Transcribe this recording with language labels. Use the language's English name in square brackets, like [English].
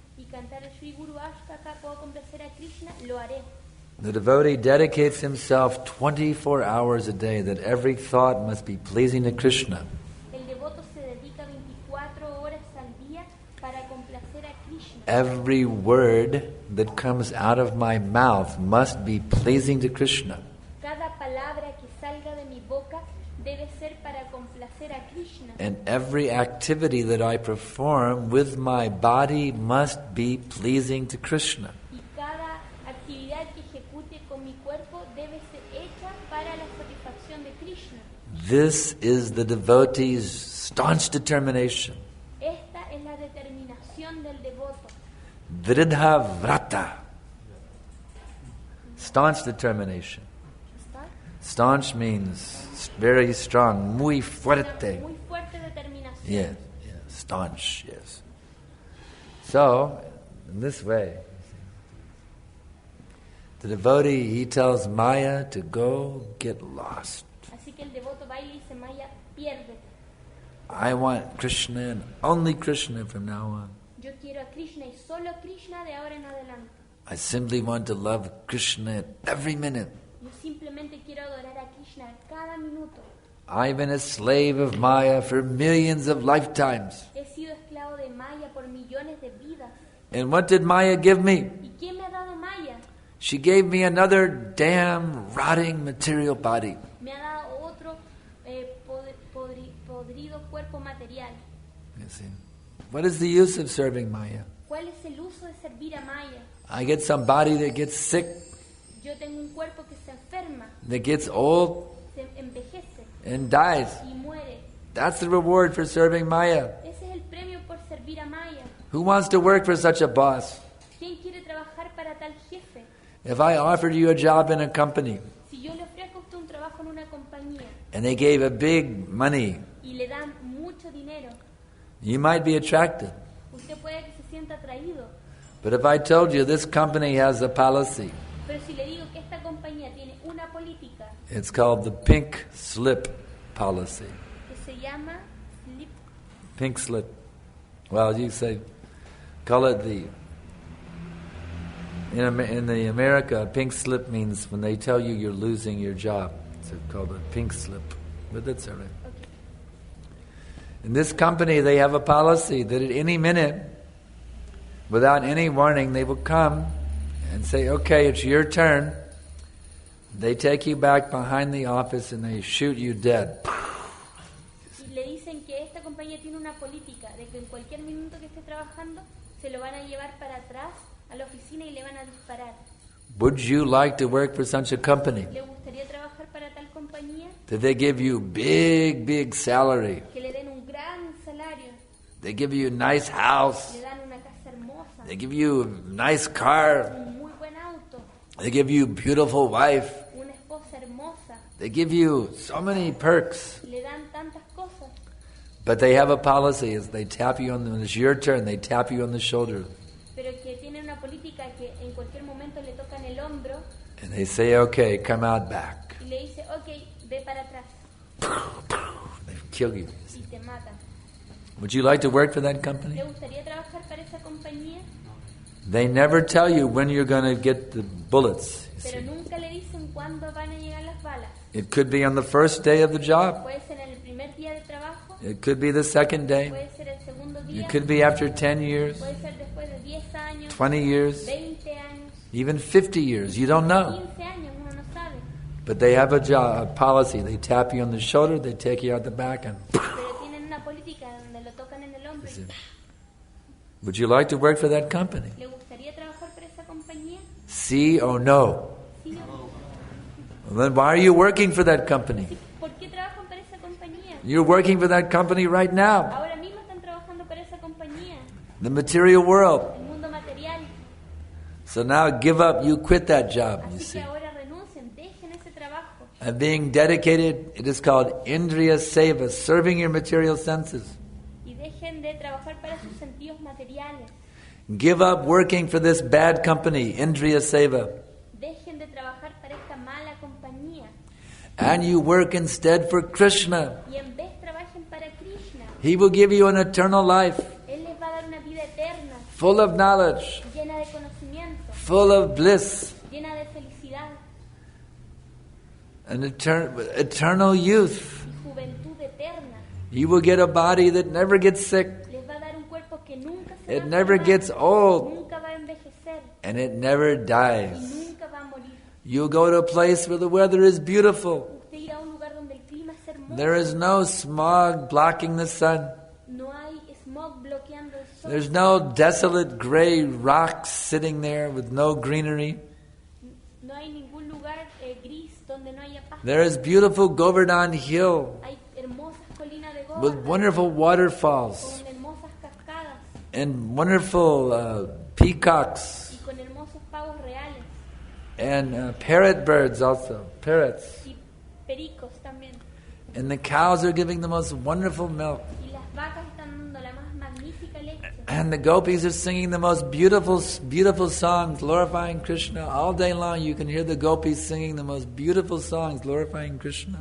[Spanish] cantar el Shri Guru Ashtaka, puedo complacer a Krishna, lo haré. [English] The devotee dedicates himself 24 hours a day, that every thought must be pleasing to Krishna. [Spanish] El devoto se dedica 24 horas al día para complacer a Krishna. [English] Every word that comes out of my mouth must be pleasing to Krishna. [Spanish] Cada palabra que salga de mi boca debe ser para complacer a Krishna. [English] And every activity that I perform with my body must be pleasing to Krishna. [Spanish] Y cada actividad que ejecute con mi cuerpo debe ser hecha para la satisfacción de Krishna. [English] This is the devotee's staunch determination. [Spanish] Esta es la determinación del devoto. [English] Vridha vrata. Staunch determination. [Spanish] ¿Está? [English] Staunch means very strong, [Spanish] muy fuerte. Muy fuerte determinación. [English] Yes, yes, staunch, yes. So, in this way, the devotee, he tells Maya to go get lost. [Spanish] Así que el devoto va y le dice, Maya, piérdete. [English] I want Krishna and only Krishna from now on. [Spanish] Yo quiero a Krishna y solo a Krishna de ahora en adelante. [English] I simply want to love Krishna at every minute. [Spanish] Yo simplemente quiero adorar a Krishna a cada minuto. [English] I've been a slave of Maya for millions of lifetimes. [Spanish] He sido esclavo de Maya por millones de vidas. [English] And what did Maya give me? [Spanish] ¿Y qué me ha dado Maya? [English] She gave me another damn rotting material body. [Spanish] Me ha dado otro podrido cuerpo material. [English] You see? What is the use of serving Maya? [Spanish] ¿Cuál es el uso de servir a Maya? [English] I get some body that gets sick, [Spanish] Yo tengo un cuerpo que se enferma, [English] that gets old, [Spanish] se envejece [English] and dies. [Spanish] y muere. [English] That's the reward for serving Maya. [Spanish] Ese es el premio por servir a Maya. [English] Who wants to work for such a boss? [Spanish] ¿Quién quiere trabajar para tal jefe? [English] If I offered you a job in a company, [Spanish] Si yo le ofrezco a usted un trabajo en una compañía [English] and they gave a big money, [Spanish] y le dan mucho dinero, [English] you might be attracted. [Spanish] usted puede que se sienta atraído. [English] But if I told you this company has a policy, [Spanish] Pero si le digo que esta compañía tiene una política [English] it's called the pink slip policy. [Spanish] que se llama slip, [English] Pink slip. Well, you say, call it the... In the America, pink slip means when they tell you you're losing your job. It's called a pink slip. But that's all right. okay. In this company, they have a policy that at any minute, without any warning, they will come and say, okay, it's your turn. They take you back behind the office and they shoot you dead. [Spanish] Y le dicen que esta compañía tiene una política de que en cualquier minuto que esté trabajando se lo van a llevar para atrás a la oficina y le van a disparar. [English] Would you like to work for such a company? [Spanish] ¿Le gustaría trabajar para tal compañía? [English] That they give you big salary. [Spanish] Que le den un gran salario, [English] They give you a nice house. [Spanish] le dan una casa hermosa, [English] They give you a nice car. [Spanish] un muy buen auto, [English] They give you a beautiful wife. [Spanish] una esposa hermosa, [English] They give you so many perks. [Spanish] le dan tantas cosas. [English] But they have a policy as they tap you on when it's your turn, they tap you on the shoulder. [Spanish] Pero que tienen una política que en cualquier momento le tocan el hombro [English] And they say, okay, come out back. [Spanish] y le dice, ok, ve para atrás [English] They kill you. [Spanish] y te matan. [English] Would you like to work for that company? [Spanish] ¿Le gustaría trabajar para esa compañía? [English] They never tell you when you're going to get the bullets. You [Spanish] Pero [English] see. [Spanish] nunca le dicen cuándo van a llegar las balas. [English] It could be on the first day of the job. [Spanish] Puede ser en el primer día de trabajo, [English] It could be the second day. [Spanish] puede ser el segundo día, [English] It could be after 10 years, [Spanish] puede ser después de 10 años, [English] 20 years, [Spanish] 20 años, [English] even 50 years. You don't know. [Spanish] 15 años, uno no sabe. [English] But they have a policy. They tap you on the shoulder, they take you out the back, and [Spanish] Pero tienen una política donde lo tocan en el hombro. Sí. [English] Would you like to work for that company? [Spanish] ¿Le gustaría trabajar para esa compañía? [English] Sí or no? [Spanish] Sí, no. [English] Well, then why are you working for that company? [Spanish] Sí, ¿por qué trabajan para esa compañía? [English] You're working for that company right now. [Spanish] Ahora mismo están trabajando para esa compañía, [English] The material world. [Spanish] el mundo material. [English] So now give up. You quit that job, you [Spanish] Así [English] see. [Spanish] que ahora renuncien, dejen ese trabajo. [English] And being dedicated, it is called Indriya Seva, serving your material senses. [Spanish] Y dejen de trabajar para sus sentidos materiales. [English] Give up working for this bad company, Indriya Seva. [Spanish] Dejen de trabajar para esta mala compañía. [English] And you work instead for Krishna. [Spanish] Y en vez trabajen para Krishna. [English] He will give you an eternal life, [Spanish] Él les va a dar una vida eterna, [English] full of knowledge, [Spanish] llena de conocimiento, [English] full of bliss, [Spanish] llena de felicidad [English] an eternal youth. [Spanish] y juventud eterna. [English] You will get a body that never gets sick, [Spanish] Les va a dar un cuerpo que nunca se [English] it [Spanish] va a [English] never [Spanish] enfermar, [English] gets old, [Spanish] nunca va a envejecer [English] and it never [Spanish] y [English] dies. [Spanish] nunca va a morir. [English] You'll go to a place where the weather is beautiful. [Spanish] Usted irá a un lugar donde el clima es hermoso. [English] There is no smog blocking the sun. [Spanish] No hay smog bloqueando el sol. [English] There's no desolate gray rocks sitting there with no greenery. [Spanish] No hay ningún lugar gris donde no haya paz. [English] There is beautiful Govardhan Hill [Spanish] Hay hermosas colinas de [English] with [Spanish] Govardhan [English] wonderful waterfalls [Spanish] con hermosas cascadas [English] and wonderful peacocks [Spanish] y con hermosos pavos reales [English] and parrot birds also, parrots. [Spanish] y pericos también. [English] And the cows are giving the most wonderful milk. [Spanish] Y las vacas están dando la más magnífica leche. [English] And the gopis are singing the most beautiful, beautiful songs glorifying Krishna. All day long you can hear the gopis singing the most beautiful songs glorifying Krishna.